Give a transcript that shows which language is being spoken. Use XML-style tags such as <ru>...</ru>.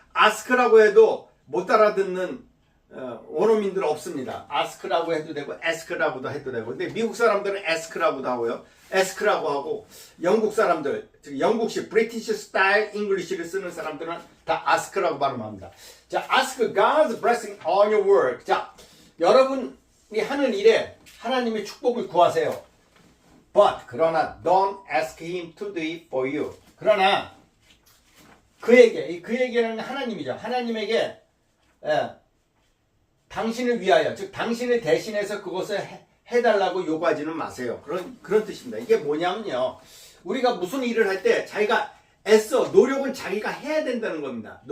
<ko>ask라고 해도 못 알아듣는 원어민들 없습니다. ask라고 해도 되고 ask라고도 해도 되고. 근데 미국 사람들은 ask라고도 하고요. ask라고 하고 영국 사람들, 즉 영국식 British style English를 쓰는 사람들은 다 ask라고 발음합니다.</ko> <en>자, ask God's blessing on your work.</en> <ko>자, 여러분이 하는 일에 하나님의 축복을 구하세요.</ko> <en>But 그러나 don't ask him to do it for you.</en> <ko>그러나 그에게는 하나님이죠. 하나님에게 당신을 위하여, 즉 당신을 대신해서 그것을 해달라고 요구하지는 마세요. 그런 뜻입니다. 이게 뭐냐면요, 우리가 무슨 일을 할 때 자기가 애써 노력은 자기가 해야 된다는 겁니다.</ko>